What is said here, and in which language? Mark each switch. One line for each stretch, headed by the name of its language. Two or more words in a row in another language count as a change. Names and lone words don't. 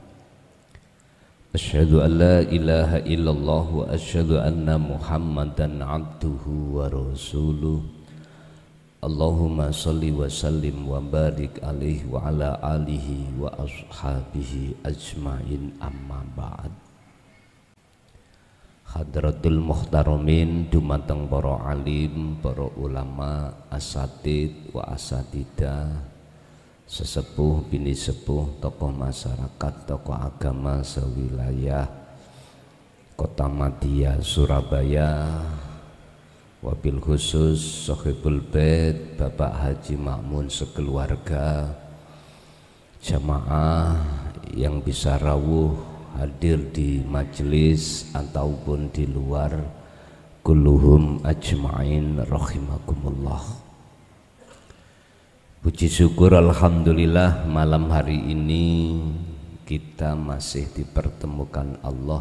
Arabic: أشهد أن لا إله إلا الله وأشهد أن محمدا عبده ورسوله. اللهم صل وسلم وبارك عليه وعلى آله وأصحابه أجمعين أما بعد. حضرات المحترمين
Indonesian: dumateng para alim, para ulama,
Arabic: أساتذ وأساتذة,
Javanese: sesepuh bini sepuh,
Indonesian: tokoh masyarakat, tokoh agama sewilayah Kota Madya Surabaya,
Arabic: وبالخصوص صاحب البيت
Indonesian: Bapak Haji Ma'mun sekeluarga, jamaah yang bisa rawuh hadir di majelis ataupun di luar,
Arabic: كلهم أجمعين رحمكم الله.
Indonesian: Puji syukur alhamdulillah, malam hari ini kita masih dipertemukan Allah.